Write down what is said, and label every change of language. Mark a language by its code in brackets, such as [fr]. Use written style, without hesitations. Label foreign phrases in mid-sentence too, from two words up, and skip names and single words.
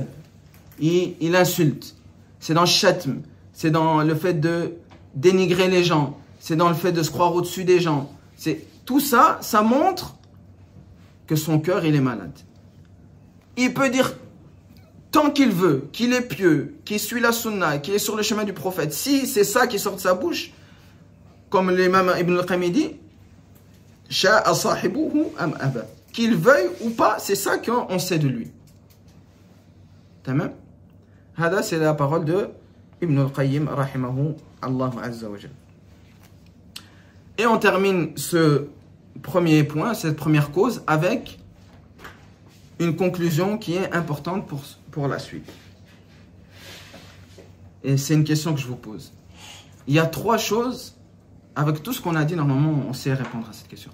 [fr] Il insulte, c'est dans le shatm, c'est dans le fait de dénigrer les gens, c'est dans le fait de se croire au-dessus des gens. tout ça, ça montre que son cœur, il est malade. Il peut dire tant qu'il veut, qu'il est pieux, qu'il suit la sunna, qu'il est sur le chemin du prophète. Si c'est ça qui sort de sa bouche, comme l'imam Ibn al-Qayyim dit, [ar] شاء صاحبه أم أبى. [fr] Qu'il veuille ou pas, c'est ça qu'on sait de lui. [ar] تمام؟ هذا, [fr] c'est la parole de Ibn al-Qayyim, [ar] رحمه الله عز وجل. [fr] Et on termine ce premier point, cette première cause, avec une conclusion qui est importante pour la suite. Et c'est une question que je vous pose. Il y a trois choses, avec tout ce qu'on a dit, normalement, on sait répondre à cette question.